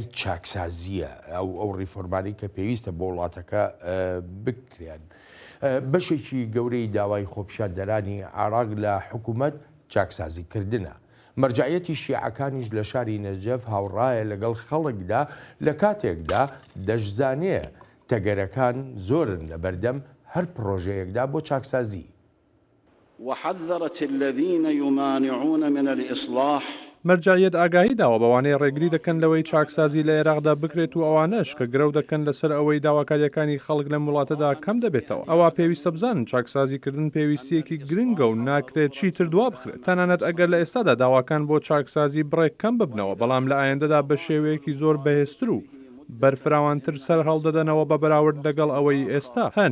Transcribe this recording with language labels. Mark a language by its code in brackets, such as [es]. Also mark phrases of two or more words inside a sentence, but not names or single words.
[ckb] چاکسازیە ئەو ڕیفۆرمانی کە پێویستە بۆ وڵاتەکە بکرێن بەشێکی گەورەی داوای خۆپیشاندەرانی عێراق لە حکوومەت چاکسازیکردنە مەرجعیەتی شیعەکانیش لە شاری نەجەف هاوڕایە لەگەڵ خەڵکدا لە کاتێکدا دەشزانێ تەگەرەکان زۆرن لە بەردەم هەر پرۆژەیەکدا بۆ چاکسازی. [ar] وحذرت الذين يمانعون من الإصلاح [ckb] مەرجایەت ئاگاهی داوە بەوانەیە ڕێگری دەکەن لەوەی چاکسازی لە عێراقدا بکرێت و ئەوانەش کە گرەو دەکەن لەسەر ئەوەی داواکاریەکانی خەڵک لە وڵاتەدا کەم دەبێتەوە. ئەوە پێویستە بزانن چاکسازیکردن پێویستیەکی گرنگە و ناکرێت چیتر دوا بخرێت. تەنانەت ئەگەر لە ئێستادا داواکان بۆ چاکسازی بڕێک کەم ببنەوە، بەڵام لە ئایندەدا بە شێوەیەکی زۆر بەهێزتر و بەرفراوانتر سەر هەڵدەدەنەوە بە بەراورد لەگەڵ ئەوەی ئێستا هەن.